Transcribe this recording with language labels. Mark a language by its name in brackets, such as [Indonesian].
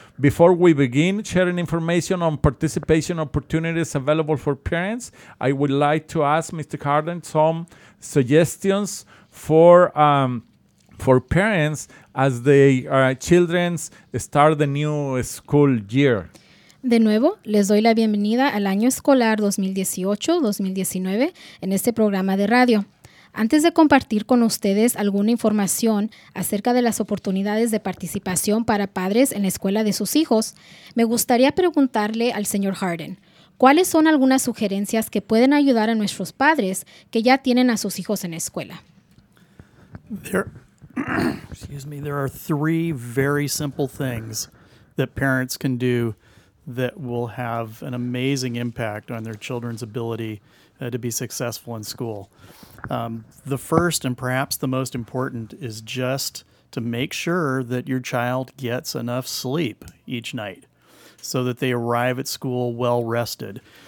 [English] Before we begin sharing information on participation opportunities available for parents, I would like to ask Mr. Harden some suggestions for parents as the children start the new school year. [Spanish] De nuevo, les doy la bienvenida al año escolar 2018-2019 en este programa de radio. Antes de compartir con ustedes alguna información acerca de las oportunidades de participación para padres en la escuela de sus hijos, me gustaría preguntarle al señor Harden, ¿cuáles son algunas sugerencias que pueden ayudar a nuestros padres que ya tienen a sus hijos en la escuela? [English] There are three very simple things that parents can do that will have an amazing impact on their children's ability to be successful in school. The first and perhaps the most important is just to make sure that your child gets enough sleep each night so that they arrive at school well rested.